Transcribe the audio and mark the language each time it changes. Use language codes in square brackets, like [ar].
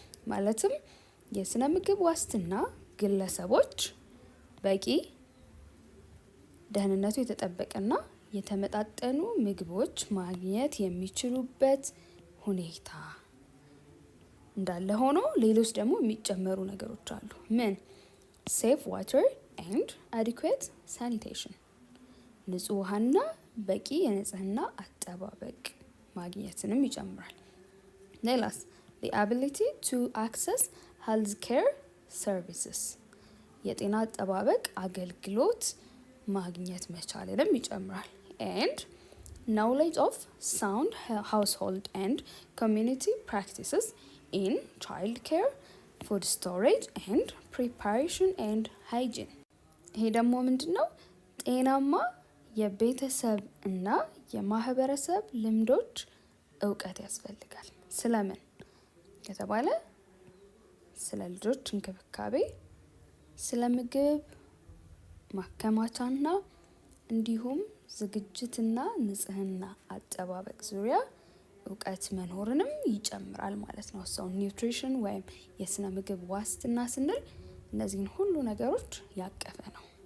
[am] ማለትም የስነ ምግብ ዋስትና ግለሰቦች በቂ ደህንነቱ የተጠበቀና የተመጣጠኑ ምግቦች ማግኘት የሚችሉበት ሁኔታ እንዳለ ሆኖ ሌሎች ደግሞ የሚጨመሩ ነገሮች አሉ። ምን? [en] safe water and adequate sanitation፣ [am] ንጹህ ውሃና በቂ የንጽህና አጠባበቅ ማግኘትንም ይጨምራል። ሌላስ? [en] the ability to access health care services፣ [am] የጤና አጠባበቅ አገልግሎት ማግኘት መቻልንም ይጨምራል። [en] and knowledge of sound household and community practices in child care, food storage and preparation and hygiene። [am] ይሄ ደግሞ ምንድነው? ጤናማ የቤተሰብ እና የማህበረሰብ ልምዶች እውቀት ያስፈልጋል። ስለምን ከተባለ ስለ ልጆች እንክብካቤ፣ ስለ ምግብ ማከማቻና እንዲሁም ዝግጅትና ንጽህና አጠባበቅ ዙሪያ እውቀት መኖርንም ይጨምራል ማለት ነው። ሰው ኒውትሪሽን ወይም የስነ ምግብ ዋስትና ስንል እነዚህን ሁሉ ነገሮች ያቀፈ ነው።